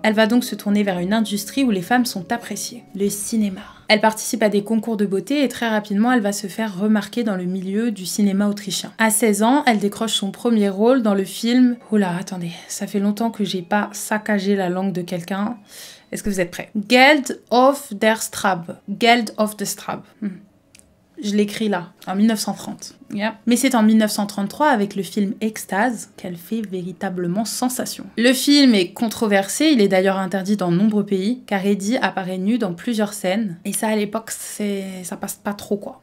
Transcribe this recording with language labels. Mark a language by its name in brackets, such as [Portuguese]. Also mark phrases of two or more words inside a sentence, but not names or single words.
[French] Elle va donc se tourner vers une industrie où les femmes sont appréciées. Le cinéma. Elle participe à des concours de beauté et très rapidement, elle va se faire remarquer dans le milieu du cinéma autrichien. À 16 ans, elle décroche son premier rôle dans le film... Oula, attendez, ça fait longtemps que j'ai pas saccagé la langue de quelqu'un. Est-ce que vous êtes prêts? Geld of der Strabe. Geld of the Strabe. Je l'écris là, en 1930. Yeah. Mais c'est en 1933, avec le film Extase, qu'elle fait véritablement sensation. Le film est controversé, il est d'ailleurs interdit dans de nombreux pays, car Hedy apparaît nue dans plusieurs scènes, et ça à l'époque, ça passe pas trop quoi.